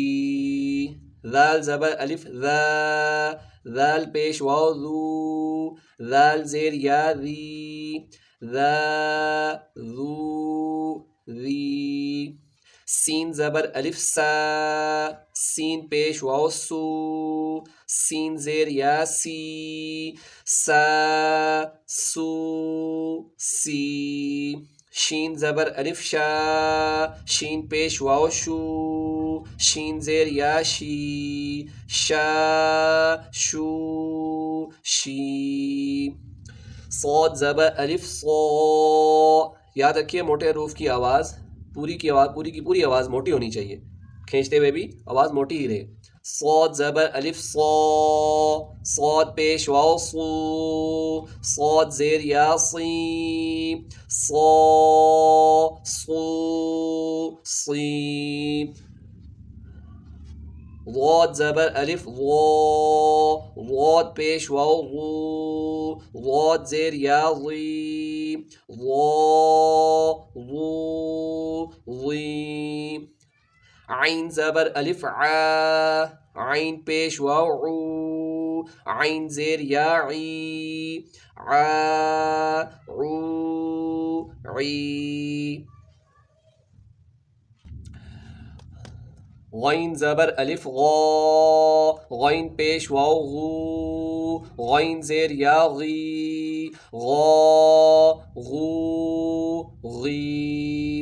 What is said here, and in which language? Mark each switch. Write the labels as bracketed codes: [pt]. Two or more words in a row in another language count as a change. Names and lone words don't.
[ur] ذال زبر الف ذا، ذال پیش واو ذو، ذال زیر یا ذی، ذا ذو ذی. سین زبر الف سا، سین پیش واو سو، سین زیر یا سی، سا سو سی. شین زبر الف شا، شین پیش واو شو، شین زیر یا شی، شا شو شی. صاد زبر الف صو، یاد رکھیے موٹے حروف کی آواز پوری کی پوری آواز موٹی ہونی چاہیے، کھینچتے ہوئے بھی آواز موٹی ہی رہے. صاد زبر الف صو، صاد پیش واو صو، صاد زیر یا صی، صو صو صی. ضاد زبر الف ضو، ضاد پیش واو ضو، ضاد زیر یا ضی، ضو ضو ضی. عین زبر الف عا، عین پیش واو عو، عین زیر یا عی، عا عو عی. غین زبر الف غا، غین پیش واو غو، غین زیر یا غی، غا غو غی.